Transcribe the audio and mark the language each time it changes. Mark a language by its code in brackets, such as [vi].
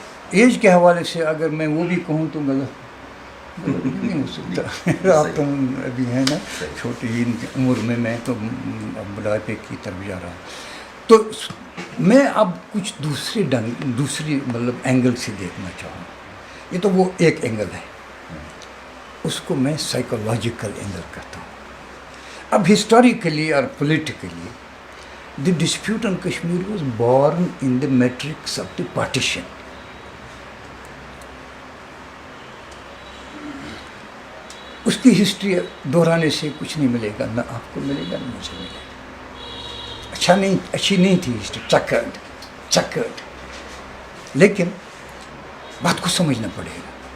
[ur] Age کے حوالے سے اگر میں وہ بھی کہوں تو غلط نہیں ہو سکتا، آپ تو ابھی ہیں نا چھوٹی ہی عمر میں تو اب بڑھاپے کی طرف جا رہا ہوں، تو میں اب کچھ دوسری مطلب اینگل سے دیکھنا چاہوں۔ یہ تو وہ ایک اینگل ہے، اس کو میں سائیکولوجیکل اینگل کہتا ہوں۔ اب [en] historically or politically, the dispute on Kashmir was born in the matrix of the partition. [ur] اس کی ہسٹری دہرانے سے کچھ نہیں ملے گا، نہ آپ کو ملے گا نہ مجھے ملے گا. اچھی نہیں تھی ہسٹری، چکرڈ. لیکن بات کو سمجھنا پڑے گا.